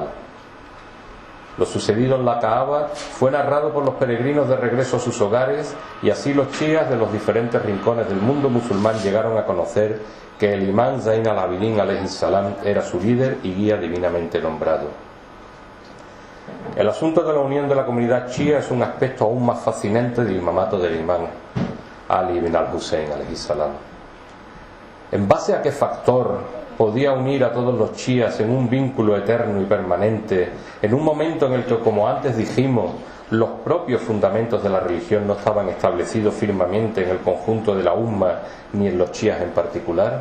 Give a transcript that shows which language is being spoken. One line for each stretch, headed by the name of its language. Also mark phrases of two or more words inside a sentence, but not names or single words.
Spanish: Lo sucedido en la Kaaba fue narrado por los peregrinos de regreso a sus hogares, y así los chiíes de los diferentes rincones del mundo musulmán llegaron a conocer que el imán Zayn al-Abidin
Arabic: عليه السلام
Spanish: era su líder y guía divinamente nombrado. El asunto de la unión de la comunidad chiía es un aspecto aún más fascinante del imamato del imán Ali ibn al-Hussein
Arabic: عليه السلام.
Spanish: ¿En base a qué factor podía unir a todos los chiíes en un vínculo eterno y permanente, en un momento en el que, como antes dijimos, los propios fundamentos de la religión no estaban establecidos firmemente en el conjunto de la umma ni en los chiíes en particular?